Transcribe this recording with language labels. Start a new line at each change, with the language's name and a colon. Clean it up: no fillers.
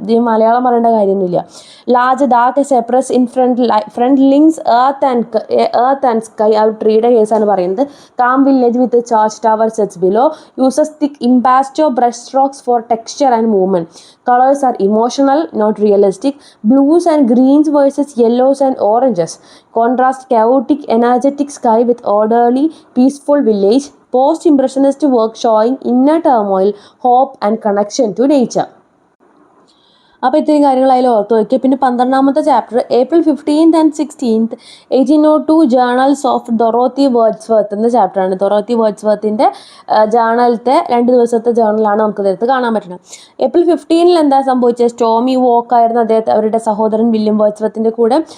Malayalam: ഇത് മലയാളം പറയേണ്ട കാര്യമൊന്നുമില്ല.
English: Large dark cypress in front links earth and sky.
Malayalam: ആ ട്രീയുടെ കേസാണ് പറയുന്നത്.
English: Calm village with church tower sets below. Uses thick impasto brush strokes for texture and movement. Colours are emotional not realistic. Blues and greens versus yellows and oranges. Contrast chaotic energetic sky with orderly peaceful village. Post impressionist work showing inner turmoil, hope and connection to nature.
Malayalam: അപ്പോൾ ഇത്രയും കാര്യങ്ങൾ അതിൽ ഓർത്ത് വയ്ക്കുക. പിന്നെ 12ാമത്തെ chapter April 15th and 16th 1802 journals of Dorothy Wordsworth എന്ന ചാപ്റ്ററാണ്. Dorothy വേർഡ്സ്വർത്തിൻ്റെ ജേണലത്തെ 2 ദിവസത്തെ ജേണലാണ് നമുക്ക് ഇതിനകത്ത് കാണാൻ പറ്റുന്നത്. April 15 എന്താ സംഭവിച്ചത്?
English: stormy walk
Malayalam: ആയിരുന്നു അവരുടെ സഹോദരൻ വില്യം വേർഡ്സ്വർത്തിൻ്റെ കൂടെ.